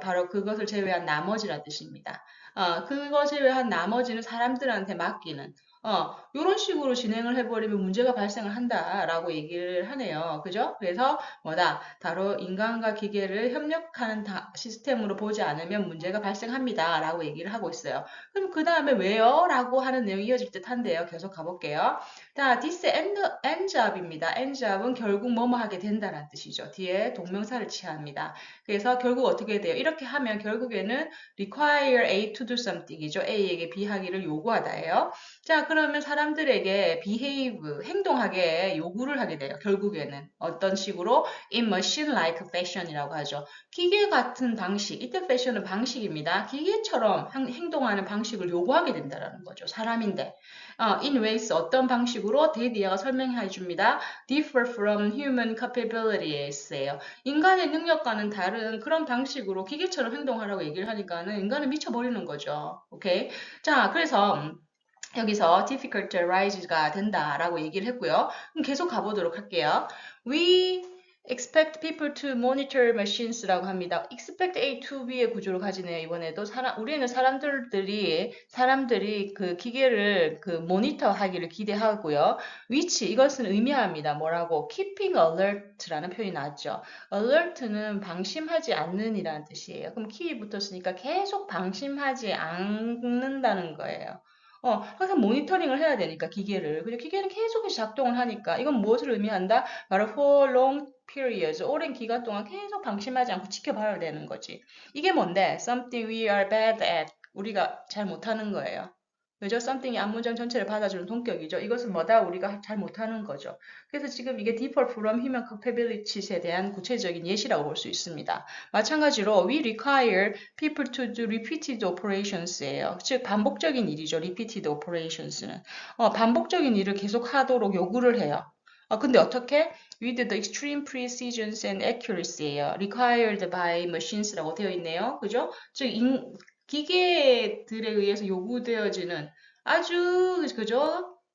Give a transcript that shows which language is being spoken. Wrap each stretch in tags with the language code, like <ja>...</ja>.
<ko>바로 그것을 제외한 나머지란 뜻입니다. 그거 제외한 나머지는 사람들한테 맡기는 이런 식으로 진행을 해버리면 문제가 발생을 한다라고 얘기를 하네요. 그죠? 그래서 뭐다? 바로 인간과 기계를 협력하는 시스템으로 보지 않으면 문제가 발생합니다. 라고 얘기를 하고 있어요. 그럼 그 다음에 왜요? 라고 하는 내용이 이어질 듯 한데요. 계속 가볼게요.</ko> <en>자, this ends up입니다.</en> <ko>ends up은 결국 뭐뭐 하게 된다라는 뜻이죠. 뒤에 동명사를 취합니다. 그래서 결국 어떻게 돼요? 이렇게 하면 결국에는</ko> <en>require A to do something이죠.</en> <ko>A에게 B 하기를 요구하다예요. 자, 그러면 사람들에게 behave, 행동하게 요구를 하게 돼요. 결국에는 어떤 식으로</ko> <en>in machine-like fashion</en> <ko>이라고 하죠. 기계 같은 방식, 이때 fashion은 방식입니다. 기계처럼 행동하는 방식을 요구하게 된다는 거죠. 사람인데.</ko> <en>in ways</en> <ko>어떤 방식으로 데디아가 설명해 줍니다.</ko> <en>differ from human capabilities예요.</en> <ko>인간의 능력과는 다른 그런 방식으로 기계처럼 행동하라고 얘기를 하니까는 인간은 미쳐버리는 거죠. 오케이? 자, 그래서 여기서</ko> <en>difficult arise</en> <ko>가 된다라고 얘기를 했고요. 그럼 계속 가보도록 할게요.</ko> <en>We expect people to monitor machines</en> <ko>라고 합니다.</ko> <en>expect A to B</en> <ko>의 구조를 가지네요. 이번에도 우리는 사람들이 그 기계를 그 모니터 하기를 기대하고요.</ko> <en>which</en> <ko>이것은 의미합니다. 뭐라고?</ko> <en>keeping alert</en> <ko>라는 표현이 나왔죠. alert는 방심하지 않는이라는 뜻이에요. 그럼 key 붙었으니까 계속 방심하지 않는다는 거예요. 항상 모니터링을 해야 되니까 기계를. 근데 기계는 계속해서 작동을 하니까 이건 무엇을 의미한다? 바로</ko> <en>for long periods,</en> <ko>오랜 기간 동안 계속 방심하지 않고 지켜봐야 되는 거지. 이게 뭔데?</ko> <en>Something we are bad at.</en> <ko>우리가 잘 못하는 거예요. 그죠? something이 앞문장 전체를 받아주는 동격이죠. 이것은 뭐다? 우리가 잘 못하는 거죠. 그래서 지금 이게</ko> <en>differ from human capabilities</en> <ko>에 대한 구체적인 예시라고 볼 수 있습니다. 마찬가지로</ko> <en>we require people to do repeated operations예요.</en> <ko>즉 반복적인 일이죠.</ko> <en>repeated operations</en> <ko>는 반복적인 일을 계속 하도록 요구를 해요. 근데 어떻게?</ko> <en>With the extreme precision and accuracy예요. required by machines</en> <ko>라고 되어 있네요. 그죠? 즉 기계들에 의해서 요구되어지는 아주 그죠?</ko>